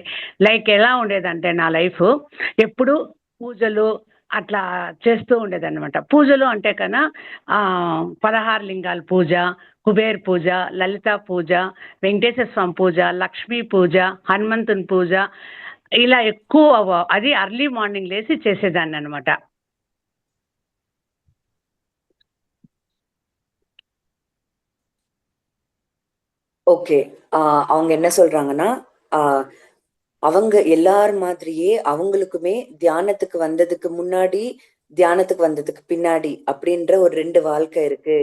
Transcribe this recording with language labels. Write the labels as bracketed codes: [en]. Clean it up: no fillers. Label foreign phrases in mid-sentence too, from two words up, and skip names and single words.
[te] లైక్ ఎలా ఉండేదంటే నా లైఫ్ ఎప్పుడు పూజలు అట్లా చేస్తూ ఉండేదన్నమాట. పూజలు అంటే కన్నా 16 లింగాల పూజ, కుబేర్ పూజ, లలిత పూజ, వెంకటేశ్వర స్వామి పూజ, లక్ష్మీ పూజ, హనుమంతుని పూజ, ఇలా ఎక్కువ అది [en] early morning [te] లేసి చేసేదాన్ని అనమాట. [ta] ஓகே. அவங்க என்ன சொல்றாங்கன்னா, அவங்க எல்லார் மாதிரியே அவங்களுக்குமே தியானத்துக்கு வந்ததுக்கு முன்னாடி, தியானத்துக்கு வந்ததுக்கு பின்னாடி அப்படின்ற ஒரு 2 வாழ்க்கை இருக்கு.